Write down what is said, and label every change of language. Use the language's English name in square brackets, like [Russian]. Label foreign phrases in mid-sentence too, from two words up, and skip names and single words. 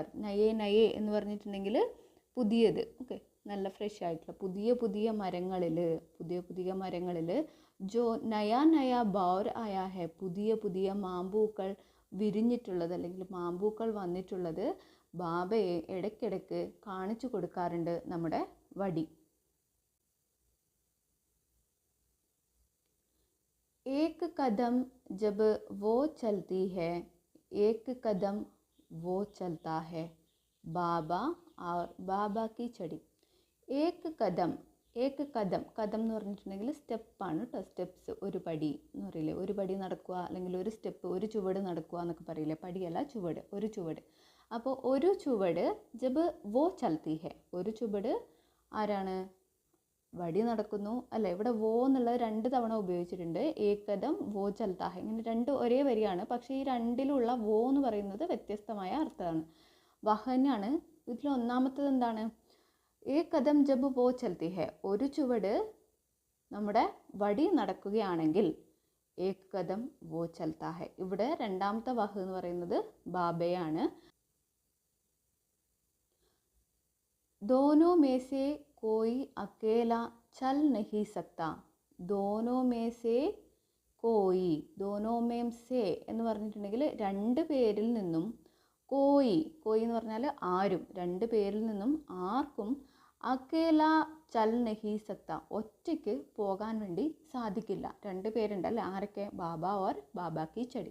[Hindi] नये नये [Malayalam] എന്ന് പറഞ്ഞിട്ടുണ്ടെങ്കിൽ പുതിയത്, ഓക്കെ, നല്ല ഫ്രഷ് ആയിട്ടുള്ള പുതിയ പുതിയ മരങ്ങളിൽ, പുതിയ പുതിയ മരങ്ങളിൽ. [Hindi] जो नया नया बौर आया है, [Malayalam] പുതിയ പുതിയ മാമ്പൂക്കൾ വിരിഞ്ഞിട്ടുള്ളത് അല്ലെങ്കിൽ മാമ്പൂക്കൾ വന്നിട്ടുള്ളത് ബാബയെ ഇടയ്ക്കിടയ്ക്ക് കാണിച്ചു കൊടുക്കാറുണ്ട് നമ്മുടെ വടി. [Hindi] एक कदम जब वो चलती है एक कदम वो चलता है बाबा और बाबा की छड़ी. एक कदम, एक कदം, [Malayalam] കദം എന്ന് പറഞ്ഞിട്ടുണ്ടെങ്കിൽ സ്റ്റെപ്പാണ് കേട്ടോ. സ്റ്റെപ്സ്, ഒരു പടി എന്ന് പറയില്ലേ, ഒരു പടി നടക്കുക അല്ലെങ്കിൽ ഒരു സ്റ്റെപ്പ്, ഒരു ചുവട് നടക്കുക എന്നൊക്കെ പറയില്ലേ. പടിയല്ല, ചുവട്, ഒരു ചുവട്. അപ്പോൾ ഒരു ചുവട് [Hindi] जब वो चलती है, [Malayalam] ഒരു ചുവട് ആരാണ്? വടി നടക്കുന്നു അല്ലേ. ഇവിടെ വോ എന്നുള്ളത് 2 തവണ ഉപയോഗിച്ചിട്ടുണ്ട്. [Hindi] एक कदम वो चलता है, [Malayalam] ഇങ്ങനെ 2 ഒരേ വരിയാണ്. പക്ഷേ ഈ 2ലുള്ള വോ എന്ന് പറയുന്നത് വ്യത്യസ്തമായ അർത്ഥമാണ്. വഹനാണ്. ഇതിൽ ഒന്നാമത്തത് എന്താണ്? [Hindi] एक कदम जब वो चलती है, [Malayalam] ഒരു ചുവട് നമ്മുടെ വടി നടക്കുകയാണെങ്കിൽ. [Hindi] एक कदम वो चलता है, [Malayalam] ഇവിടെ രണ്ടാമത്തെ വഹ് എന്ന് പറയുന്നത് ബാബയാണ്. [Hindi] दोनों में से कोई अकेला चल नहीं सकता. दोनों में से कोई, दोनों में से [Malayalam] എന്ന് പറഞ്ഞിട്ടുണ്ടെങ്കിൽ 2 പേരിൽ നിന്നും. കോയി, കോയി എന്ന് പറഞ്ഞാൽ ആരും, 2 പേരിൽ നിന്നും ആർക്കും [Hindi] अकेला चल नहीं सकता, [Malayalam] ഒറ്റയ്ക്ക് പോകാൻ വേണ്ടി സാധിക്കില്ല. 2 പേരുണ്ട് അല്ലേ. ആരൊക്കെ? [Hindi] बाबा और बाबा की छड़ी.